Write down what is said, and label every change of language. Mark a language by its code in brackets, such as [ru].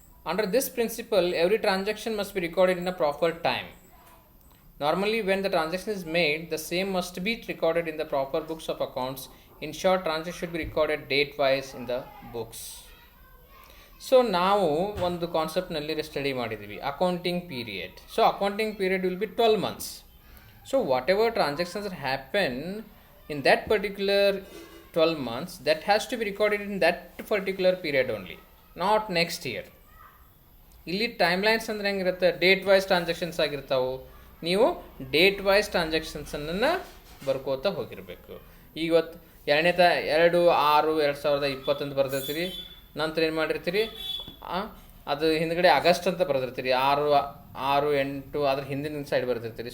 [en] Under this principle, every transaction must be recorded in a proper time. Normally, when the transaction is made, the same must be recorded in the proper books of accounts. In short, transaction should be recorded date-wise in the books. [kn] So, ನಾವು ಒಂದು ಕಾನ್ಸೆಪ್ಟ್ನಲ್ಲಿ study ಮಾಡಿದ್ದೀವಿ, accounting period. [en] So accounting period will be 12 months. So whatever transactions happen in that particular 12 months, that has to be recorded in that particular period only, not next year. [kn] ಇಲ್ಲಿ time lines ಅಂದರೆ ಹೆಂಗಿರುತ್ತೆ, date wise transactions ಆಗಿರ್ತಾವೆ. ನೀವು date wise ಟ್ರಾನ್ಸಾಕ್ಷನ್ಸನ್ನು ಬರ್ಕೋತಾ ಹೋಗಿರಬೇಕು. ಇವತ್ತು 2/6/2020 ಅಂತ ಬರ್ದಿರ್ತೀರಿ, ನಂತರ ಏನು ಮಾಡಿರ್ತೀರಿ, ಅದು ಹಿಂದ್ಗಡೆ ಆಗಸ್ಟ್ ಅಂತ ಬರ್ದಿರ್ತೀರಿ, 6/8 ಅದ್ರ ಹಿಂದಿನ ಸೈಡ್ ಬರ್ದಿರ್ತೀರಿ.